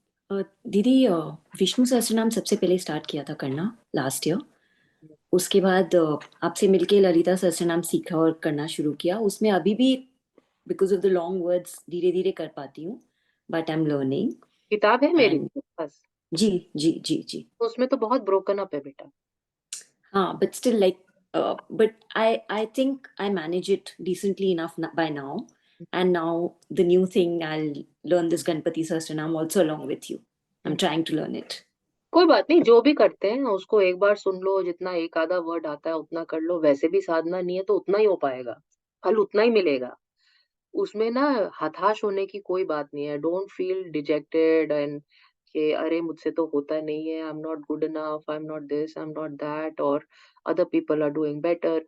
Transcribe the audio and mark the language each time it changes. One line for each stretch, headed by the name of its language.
Hindi: दीदी विष्णु सहस्त्रनाम सबसे पहले स्टार्ट किया था करना लास्ट ईयर। उसके बाद आपसे मिलके ललिता सहस्त्रनाम सीखा और करना शुरू किया। उसमें अभी भी
English: because of the long words
Hindi: धीरे धीरे कर पाती हूँ,
English: But I am learning.
Hindi: किताब है मेरी
English: and
Hindi: पास। जी जी जी जी उसमें तो बहुत ब्रोकन अप है बेटा।
English: हाँ, but still like but I think I manage it decently enough by now. And now the new thing, I'll learn this Ganpati Sahasranam also along with you. I'm trying to learn it.
Hindi: कोई बात नहीं, जो भी करते हैं उसको एक बार सुन लो, जितना एक आधा वर्ड आता है उतना कर लो। वैसे भी साधना नहीं है तो उतना ही हो पाएगा, फल उतना ही मिलेगा। उसमें ना हताश होने की कोई बात नहीं है।
English: don't feel dejected and
Hindi: कि अरे मुझसे तो होता नहीं है,
English: I am not good enough, I am not this, I am not that, और other people are doing better.